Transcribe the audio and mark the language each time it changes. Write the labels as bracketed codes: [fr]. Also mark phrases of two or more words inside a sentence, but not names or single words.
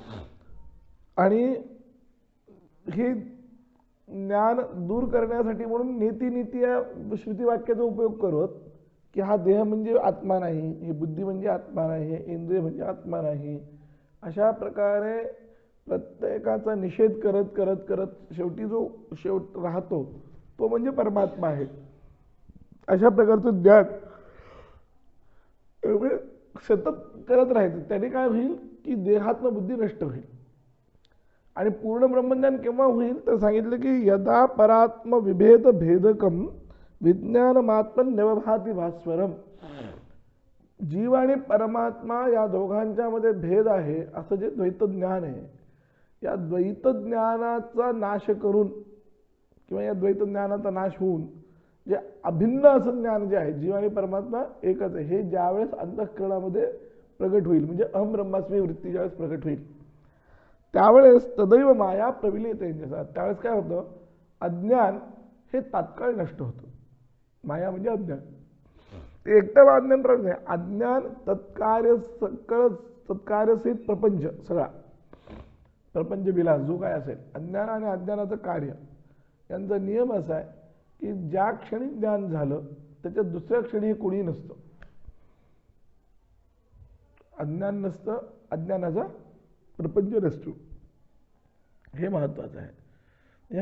[mr] आणि हे ज्ञान दूर करण्यासाठी म्हणून नीती या श्रुतीवाक्याचा उपयोग करत की हा देह म्हणजे आत्मा नाही, ही बुद्धी म्हणजे आत्मा नाही, हे इंद्रिय म्हणजे आत्मा नाही, अशा प्रकारे प्रत्येकाचा निषेध करत करत करत शेवटी जो शेवट राहतो तो म्हणजे परमात्मा आहे। अशा प्रकारचं ज्ञान सतत करत राहायचं, त्याने काय होईल की देहात्म बुद्धी नष्ट होईल। आणि पूर्ण ब्रह्मज्ञान केव्हा होईल तर सांगितलं की [sa] यदा परात्म विभेद भेदकम विज्ञानमात्मन्यवभाति भास्वरम। [mr] जीव आणि परमात्मा या दोघांच्या मध्ये भेद आहे असं जे द्वैत ज्ञान आहे, या द्वैत ज्ञानाचा नाश करून किंवा या द्वैत ज्ञानाचा नाश होऊन जे अभिन्न असं ज्ञान जे आहे जीव आणि परमात्मा एकच आहे हे ज्यावेळेस अंतःकरणामध्ये प्रगट होईल म्हणजे [sa] अहम ब्रह्मास्मी [mr] वृत्ती ज्यावेळेस प्रगट होईल त्यावेळेस [sa] तदैव माया प्रविलीयते। [mr] त्यावेळेस काय होतं, अज्ञान हे तात्काळ नष्ट होतं। माया म्हणजे अज्ञान, ते एकटं अज्ञान राहत नाही, अज्ञान तत्कार्यसहित प्रपंच सगळा प्रपंच विलास जो काय असेल अज्ञान आणि अज्ञानाचं कार्य यांचा नियम असा आहे की ज्या क्षणी ज्ञान झालं त्याच्या दुसऱ्या क्षणी हे कोणी नसतं, अज्ञान नसतं, अज्ञानाचा प्रपंच नसतो, हे महत्वाचं आहे।